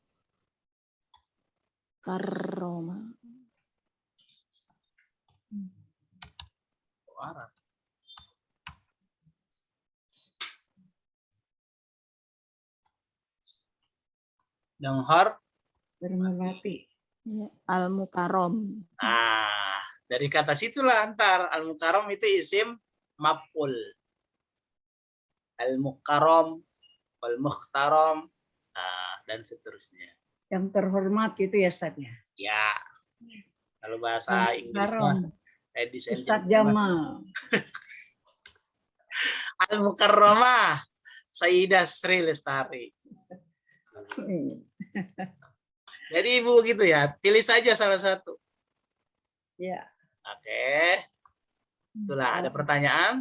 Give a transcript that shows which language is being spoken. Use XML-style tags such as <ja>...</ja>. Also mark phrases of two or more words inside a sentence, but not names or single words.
<id>Karrama. Denghor. Bermati. Al-Mukarram. Dari kata situlah antar al-mukarram itu isim maf'ul.</id> <ar>المكرم والمحترم,</ar> <id>dan seterusnya. Yang terhormat gitu ya Ustaz ya. Ya, kalau bahasa Inggrisnya</id> <en>ladies and</en> <id>Ustaz</id> <en>gentlemen.</en> <id>Jamal.</id> <ar>المكرمة سيدة</ar> <id>Sri Lestari. Jadi Ibu gitu ya, pilih saja salah satu. Ya. Oke. Itulah, ada pertanyaan?</id>